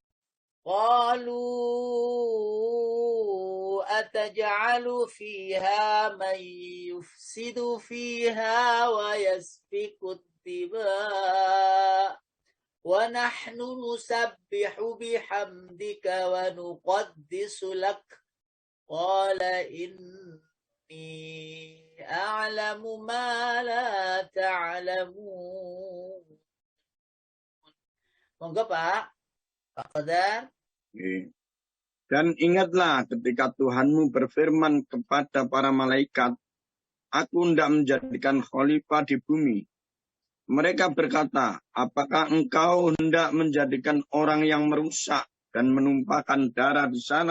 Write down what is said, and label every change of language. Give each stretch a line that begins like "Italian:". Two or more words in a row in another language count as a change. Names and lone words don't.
Arabic: قالوا أتجعل فيها من يفسد فيها ويسفك الدماء ونحن نسبح بحمدك ونقدس لك قال إني أعلم ما لا تعلمون.
Javanese: Monggo Pak. Pak Qadar.
Indonesian: Dan ingatlah ketika Tuhanmu berfirman kepada para malaikat, aku hendak menjadikan khalifah di bumi. Mereka berkata, apakah engkau hendak menjadikan orang yang merusak dan menumpahkan darah di sana?